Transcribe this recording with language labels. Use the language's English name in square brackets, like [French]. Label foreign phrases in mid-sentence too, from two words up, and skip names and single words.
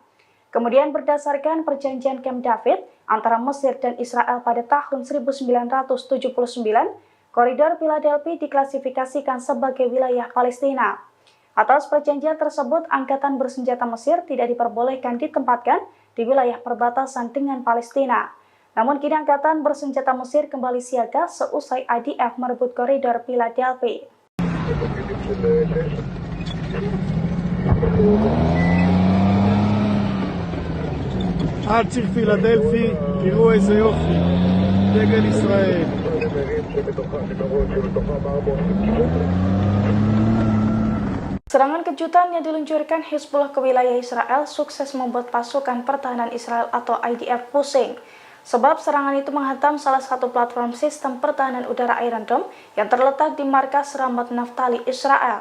[Indonesian] Kemudian berdasarkan perjanjian Camp David antara Mesir dan Israel pada tahun 1979, koridor Philadelphia diklasifikasikan sebagai wilayah Palestina. Atas perjanjian tersebut, angkatan bersenjata Mesir tidak diperbolehkan ditempatkan di wilayah perbatasan dengan Palestina. Namun kini angkatan bersenjata Mesir kembali siaga seusai IDF merebut koridor Philadelphia. [Hebrew] עד ציר פילדלפי, תראו איזה יופי, דגל ישראל. [Indonesian] Serangan kejutan yang diluncurkan Hizbullah ke wilayah Israel sukses membuat pasukan pertahanan Israel atau IDF pusing. Sebab serangan itu menghantam salah satu platform sistem pertahanan udara Iron Dome yang terletak di markas Ramat Naftali, Israel.